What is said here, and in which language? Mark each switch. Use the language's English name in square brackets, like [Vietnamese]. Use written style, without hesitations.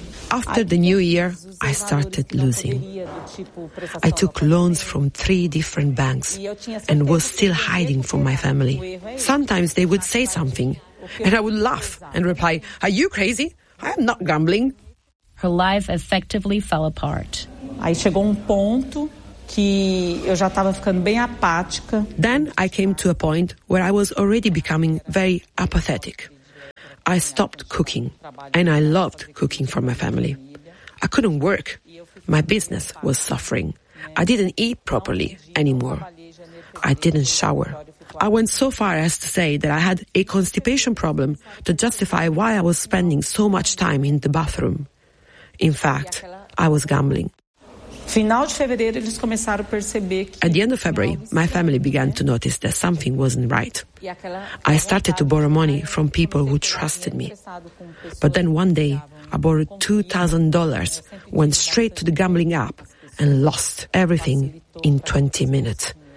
[English] After the new year, I started losing. I took loans from three different banks and was still hiding from my family. Sometimes they would say something, and I would laugh and reply, "Are you crazy? I'm not gambling. Her life effectively fell apart. [Portuguese] Aí chegou ponto que eu já estava ficando bem apática. [English] Then I came to a point where I was already becoming very apathetic. I stopped cooking, and I loved cooking for my family. I couldn't work. My business was suffering. I didn't eat properly anymore. I didn't shower. I went so far as to say that I had a constipation problem to justify why I was spending so much time in the bathroom. In fact, I was gambling. [Portuguese] Final de fevereiro, eles começaram a perceber que... [English] At the end of February, my family began to notice that something wasn't right. I started to borrow money from people who trusted me. But then one day, I borrowed $2,000, went straight to the gambling app, and lost everything in 20 minutes.